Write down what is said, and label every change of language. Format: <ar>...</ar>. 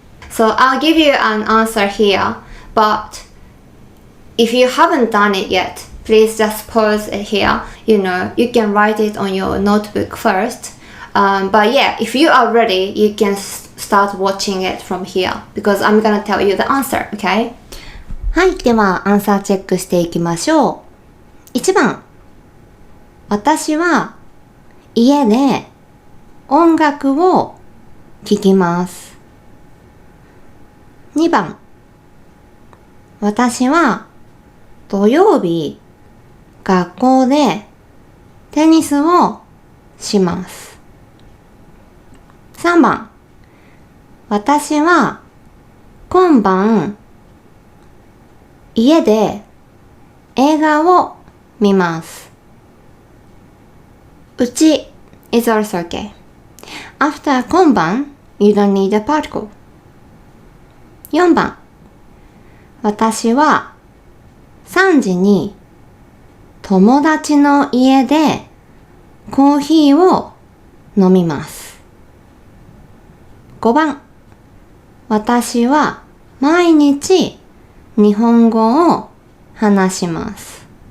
<en>So I'll give you an answer here, but if you haven't done it yet, please just pause it here. You know, you can write it on your notebook first. But yeah, if you are ready, you can start watching it from here because I'm gonna tell you the answer, okay?</en> <ja>はい、ではアンサーチェックしていきましょう。 1番、私は家で音楽を聴きます。 2番、私は土曜日学校でテニスをします。 3番、私は今晩家で映画を見ます。</ja> <en>うち is also okay. After 今晩 you don't need a particle.</en> <ja>4番、私は3時に友達の家でコーヒーを飲みます。 5番、私は毎日日本語を話します。</ja>